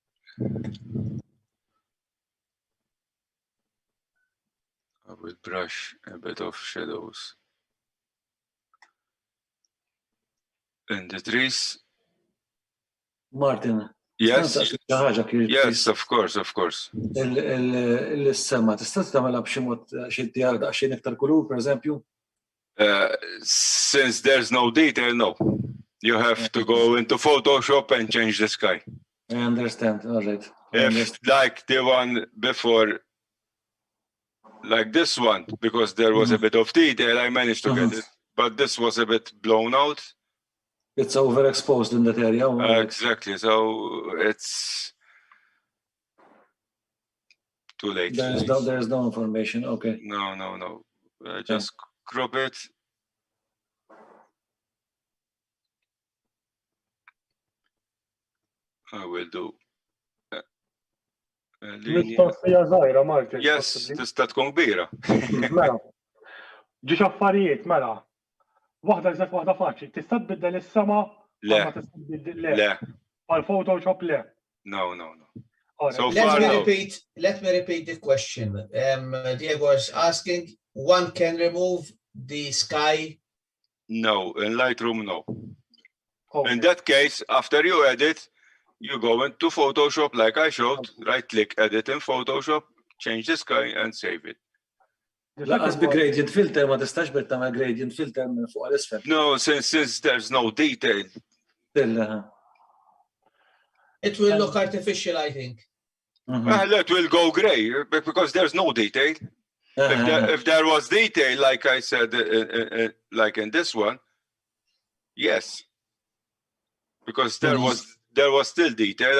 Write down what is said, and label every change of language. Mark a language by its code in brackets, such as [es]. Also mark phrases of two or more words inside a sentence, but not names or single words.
[en] I will brush a bit of shadows in the trees. Martin, Yes, [mt] ħaġa kif [en] yes, of course, of course. [mt] il-sema, tista' tagħmilha b'xi mod xi djar daqsxejn iktar kulur, pereżempju? [en] Since there's no detail, no. You have to go into Photoshop and change the sky. I understand, all right. If like the one before, like this one, because there was a bit of detail, I managed to get it, but this was a bit blown out. It's overexposed in that area. Exactly, so it's too late. There's no information, okay. No. Just crop it. I will do. [mt] Mistoqsija żgħira, Martin. Yes, tista' tkun kbira. Mela. Ġiex affarijiet, mela. Waħda żed waħda faċli. Tista' tbiddel is-sema? Le. Le. Għal Photoshop le. [en] No. So let me repeat the question. Diego is asking, one can remove the sky? No, in Lightroom, no. Okay. In that case, after you edit, you go into Photoshop like I showed, right-click, edit in Photoshop, change the sky and save it. [mt] Laqas bi [en] gradient filter [mt] ma tistax bit tagħmel [en] gradient filter [mt] minn fuq għal isfel. [en] No, since there's no detail. It will look artificial, I think. Well, it will go grey because there's no detail. If there was detail, like I said, like in this one, yes, because there was still detail.